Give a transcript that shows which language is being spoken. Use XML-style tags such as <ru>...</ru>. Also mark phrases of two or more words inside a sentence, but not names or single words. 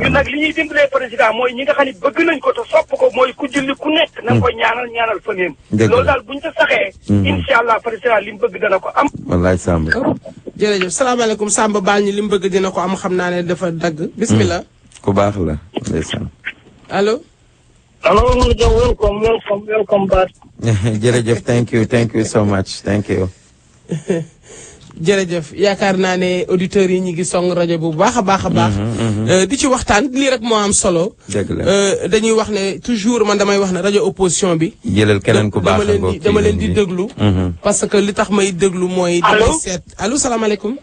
<wo>ñun nag li ñuy dimbalee président mooy ñi nga xam ne bëgg nañ ko te sopp ko mooy ku julli ku nekk na nga koy ñaanal famille loolu daal buñ ca saxee</wo> <ar>incha allah</ar> <wo>président li mu bëgg dana ko am. wallaay Samb. jërëjëf salaamaaleykum Samba baal ñu li mu bëgg dina ko am xam naa ne dafa dagg. bismillah. ku baax la ndeysaan. allo.</wo> <en>allo welcome back. jërëjëf thank you so much thank you.</en> <wo>jërëjëf yaakaar naa ne auditeurs yi ñu ngi song rajo bu baax a baax a baax. di ci waxtaan lii rek moo am solo. dëgg la dañuy wax ne toujours man damay wax ne rajo opposition bi. jëlal keneen ku baax a dama leen di déglu.</wo> <fr>parce que</fr> <wo>li tax may déglu mooy. damay seet allo salaamaaleykum.</wo>